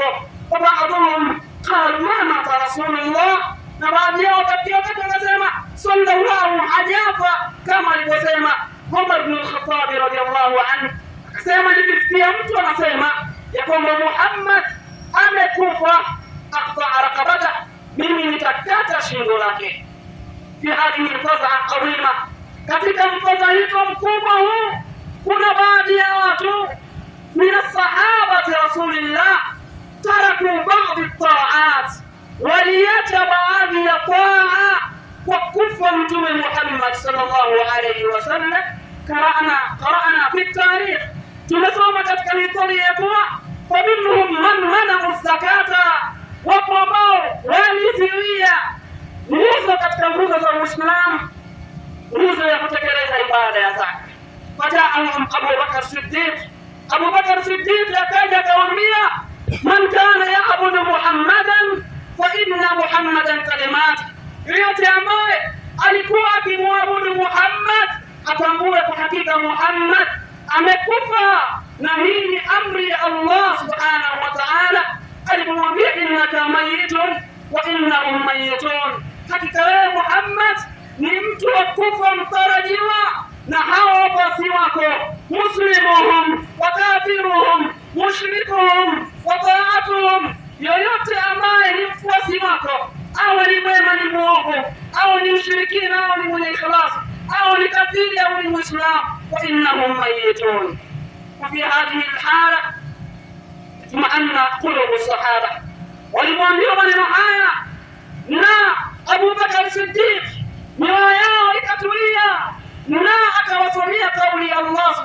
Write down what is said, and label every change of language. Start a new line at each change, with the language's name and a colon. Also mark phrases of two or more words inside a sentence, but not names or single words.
Arabic: وبعضهم قالوا ما مات رسول الله,
Swahili: na baadhi yao wakasema sallallahu hajafa, kama alivyosema Umar ibn al-Khattab
Arabic: رضي الله عنه,
Swahili: akasema nikisikia mtu anasema ya kwamba Muhammad amekufa,
Arabic: أقطع رقبته,
Swahili: mimi nitakata shingo lake.
Arabic: في هذه الفزعة العظيمة,
Swahili: katika mfadhaiko mkubwa huu kuna baadhi ya watu
Arabic: من الصحابة رسول الله تركوا بعض الطاعات,
Swahili: waliacha baadhi ya taa kwa kufa mtume Muhammad
Arabic: صلى الله عليه وسلم. قرأنا في التاريخ,
Swahili: tumesoma katika historia ya kuwa
Arabic: فمنهم من منعوا الزكاة,
Swahili: wapo ambao waliziwia nguzo katika nguzo za Uislamu, nguzo ya kutekeleza ibada ya zaka.
Arabic: فجاءهم أبو بكر الصديق,
Swahili: Abu Bakr Siddiq akaja akawaambia,
Arabic: من كان يعبد محمدا فإن محمدا كلمة,
Swahili: yote ambaye alikuwa akimwabudu Muhammad atambue kwa hakika Muhammad amekufa, na hii ni amri ya Allah
Arabic: سبحانه وتعالى
Swahili: alipomwambia
Arabic: إنك ميت وإنهم ميتون,
Swahili: hakika wewe Muhammad ni mtu wa kufa mtarajiwa, na hawa wafasi wako,
Arabic: مسلمهم وكافرهم مشركهم وطائعهم,
Swahili: yoyote ambaye ni mfuasi wako, awe ni mwema ni muovu, awe ni mshirikina au ni mwenye ikhlas, awe ni kafiri au ni muislam,
Arabic: وإنهم ميتون. وفي هذه الحالة اطمأن قلوب الصحابة,
Swahili: walimwambia maneno haya na Abu Bakr Siddiq mioyo yao ikatulia, na akawasomea kauli ya Allah